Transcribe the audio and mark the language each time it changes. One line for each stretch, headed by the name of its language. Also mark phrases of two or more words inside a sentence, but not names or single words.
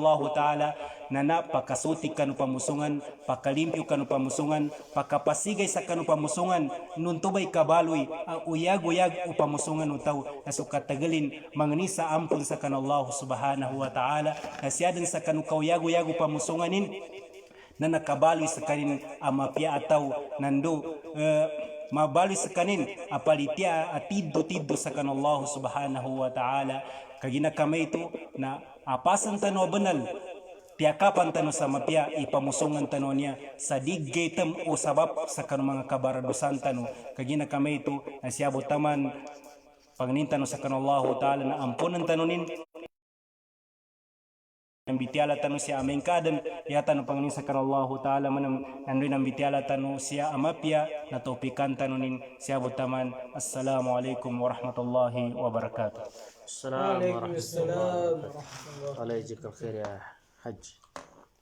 Arabic: الله تعالى
Maguindanaon: na napakasutik kanu pamusungan pakalimpyo kanu pamusungan pakapasigay sa kanu pamusungan nuntubay kabaloy ang uyag-uyag upamusungan utaw na so katagalin manganisa ampun sa kanu
Arabic: الله سبحانه وتعالى
Maguindanaon: nasyadan sa kanu kauyag-uyag upamusunganin na nakabaloy sa kanin amapya ataw nando mabaloy sa kanin apalitya atiddo sa kan
Arabic: الله سبحانه وتعالى
Maguindanaon: kagina kamay ito na apasan tano banal tiyakapan tano sa mapya ipamusungan tano niya sa diggaytam o sabab sa kan mga kabaradusan tano kagina kamay ito na siyabot taman pagnintan sa kan
Arabic: الله تعالى
Maguindanaon: na ampunan tanonin ang bitiala tanu siya aming kadam yata no panganin sa
Arabic: الله تعالى
Maguindanaon: manam nandoy ang bitiala tanu siya amapya na topikan tanunin siya butaman.
Arabic: السلام عليكم ورحمة الله وبركاته. السلام عليكم ورحمة الله وبركاته. الله يجزيك الخير يا حاج.